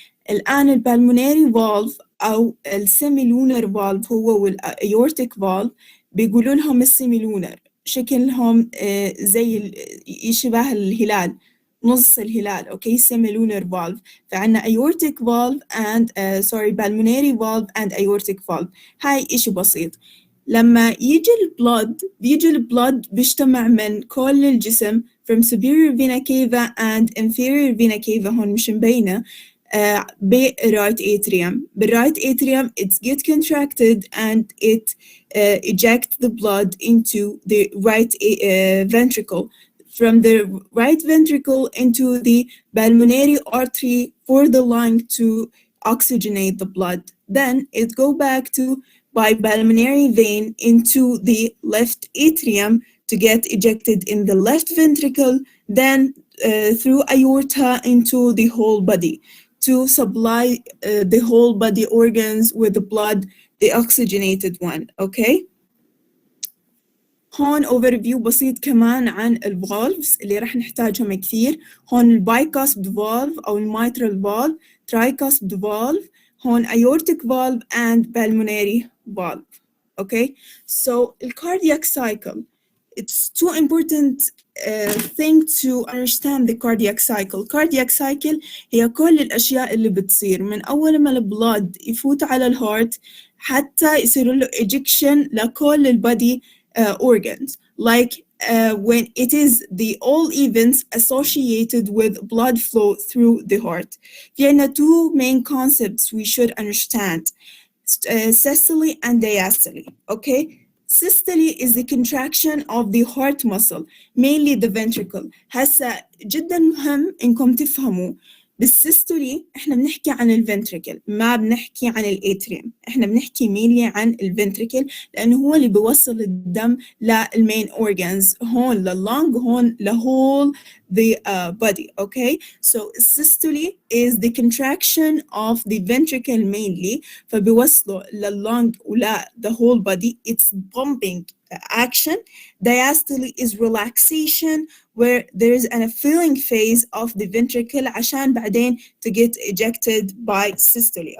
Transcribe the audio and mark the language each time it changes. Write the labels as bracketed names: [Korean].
[Arabic] الآن البالموناري valve أو السيميلونر valve هو والأيورتيك valve بيقولوا لهم السيميلونر، شكلهم زي يشبه الهلال، نص الهلال. [English] Okay semilunar valve. [Arabic] فعنا [English] aortic valve and pulmonary valve and aortic valve. [Arabic] هاي إشي بسيط. لما بيجي البلد بيجتمع من كل الجسم [English] from superior vena cava [Arabic] and inferior vena cava، هون مش مبينة، بالرايت atrium. [English] بالرايت atrium it gets contracted and it ejects the blood into the right ventricle, from the right ventricle into the pulmonary artery for the lung to oxygenate the blood. Then it go back to by pulmonary vein into the left atrium to get ejected in the left ventricle, then through aorta into the whole body to supply the whole body organs with the blood, the oxygenated one. Okay. [Arabic] هون overview بسيط كمان عن الفالفز اللي راح نحتاجهم كثير. هون البايكاسبد فالف أو الميترال فالف، ترايكاسبد فالف، هون aortic valve and pulmonary valve. [English] Okay, so the cardiac cycle, it's too important thing to understand the cardiac cycle. [Arabic] Cardiac cycle هي كل الأشياء اللي بتصير من أول ما البلاد يفوت على الهارت حتى يصير له ejection لكل البادي organs, [English] like when it is the all events associated with blood flow through the heart. There are two main concepts we should understand: systole and diastole. Okay, systole is the contraction of the heart muscle, mainly the ventricle. [Arabic] هسا جدا مهم إنكم تفهموا بالسيستولي إحنا بنحكي عن الفنتريكل، ما بنحكي عن الاتريوم. إحنا بنحكي مينلي عن الفنتريكل لأنه هو اللي بيوصل الدم للمين organs، هون لللونج، هون لهول the body. [English] Okay, so systole is the contraction of the ventricle mainly، [Arabic] فبيوصله لللونج ولا [English] the whole body. It's pumping action. Diastole is relaxation, where there is a filling phase of the ventricle [Arabic] عشان بعدين [English] to get ejected by systole.